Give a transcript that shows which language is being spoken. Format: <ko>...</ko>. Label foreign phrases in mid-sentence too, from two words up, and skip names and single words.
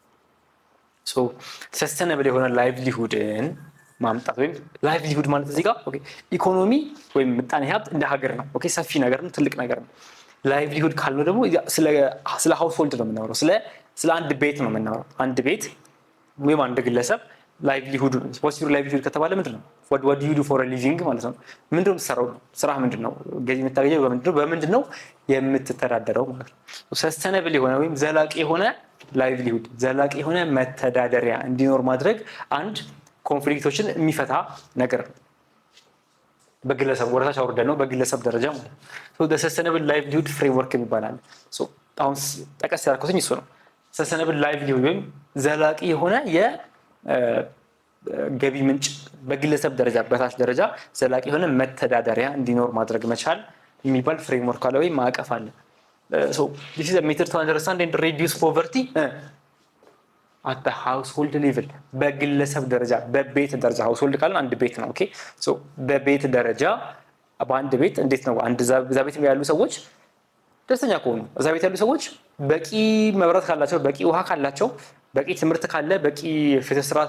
<am>ሰስተነብል የሆነ ላይቭሊሁድን ማምጣት ወይም ላይቭሊሁድ ማለት እዚህ ጋር ኦኬ ኢኮኖሚ ወይም ምጣኔ ሀብት እንደ ሀገር ነው። ኦኬ ሰፊ ነገር ነው፣ ትልቅ ነገር ነው። ላይቭሊሁድ ካልነው ደግሞ ስለ ሃውስሆልድ ነው የምናወራው፣ ስለ አንድ ቤት ነው የምናወራው። አንድ ቤት ወይም አንድ ግለሰብ ላይቭሊሁድ</am> <en>what's your livelihood</en> <am>ከተባለ ምንድን ነው?</am> <en>what do you do for a living</en> <am>ማለት ነው። ምንድን ነው የምትሰራው? ስራህ ምንድን ነው? ገቢ የምታገኘው በምንድን ነው የምትተዳደረው ማለት ነው። ሰስተነብል የሆነ ወይም ዘላቂ የሆነ ላይቭሊሁድ ዘላቂ የሆነ መተዳደሪያ እንዲኖር ማድረግ አንድ ኮንፍሊክቶችን የሚፈታ ነገር ነው። በግለሰብ ወደታች አውርደን ነው በግለሰብ ደረጃ ማለት ነው።</am> <en>sustainable livelihood framework</en> <am>ይባላል። አሁን ጠቀስ ያልኩትኝ እሱ ነው።</am> <en>sustainable livelihood</en> <am>ወይም ዘላቂ የሆነ የገቢ ምንጭ በግለሰብ ደረጃ በታች ደረጃ ዘላቂ የሆነ መተዳደሪያ እንዲኖር ማድረግ መቻል የሚባል ፍሬምወርክ አለ ወይም ማዕቀፍ አለ።</am> <en>this is a method to understand and reduce poverty at the household level</en> <am>በግለሰብ ደረጃ በቤት ደረጃ household ካልን አንድ ቤት ነው። ኦኬ በቤት ደረጃ በአንድ ቤት እንዴት ነው እዛ ቤት ያሉ ሰዎች ደስተኛ ከሆኑ እዛ ቤት ያሉ ሰዎች በቂ መብራት ካላቸው፣ በቂ ውሃ ካላቸው፣ በቂ ትምህርት ካለ፣ በቂ ፍትህ ስርዓት</am>